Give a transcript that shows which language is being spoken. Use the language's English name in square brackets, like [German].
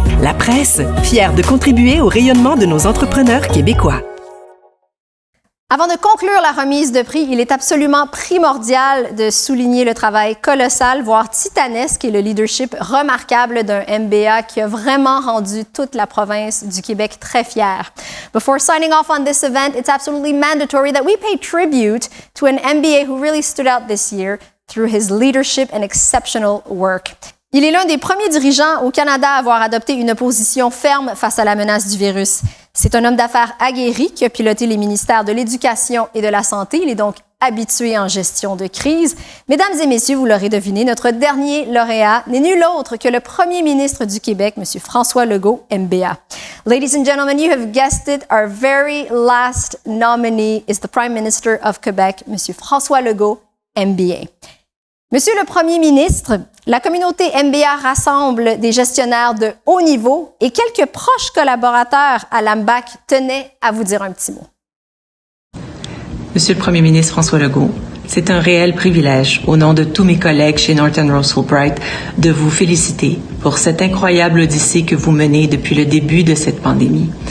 [French] La presse, fière de contribuer au rayonnement de nos entrepreneurs québécois. Avant de conclure la remise de prix, il est absolument primordial de souligner le travail colossal, voire titanesque, et le leadership remarquable d'un MBA qui a vraiment rendu toute la province du Québec très fière. [English] Before signing off on this event, it's absolutely mandatory that we pay tribute to an MBA who really stood out this year through his leadership and exceptional work. [French] Il est l'un des premiers dirigeants au Canada à avoir adopté une position ferme face à la menace du virus. C'est un homme d'affaires aguerri qui a piloté les ministères de l'Éducation et de la Santé. Il est donc habitué en gestion de crise. Mesdames et messieurs, vous l'aurez deviné, notre dernier lauréat n'est nul autre que le premier ministre du Québec, M. François Legault, MBA. [English] Ladies and gentlemen, you have guessed it, our very last nominee is the Prime Minister of Quebec, M. François Legault, MBA. [French] Monsieur le Premier ministre, la communauté MBA rassemble des gestionnaires de haut niveau et quelques proches collaborateurs à l'AMBAC tenaient à vous dire un petit mot. Monsieur le Premier ministre François Legault, c'est un réel privilège, au nom de tous mes collègues chez Norton Rose Fulbright, de vous féliciter pour cette incroyable odyssée que vous menez depuis le début de cette pandémie.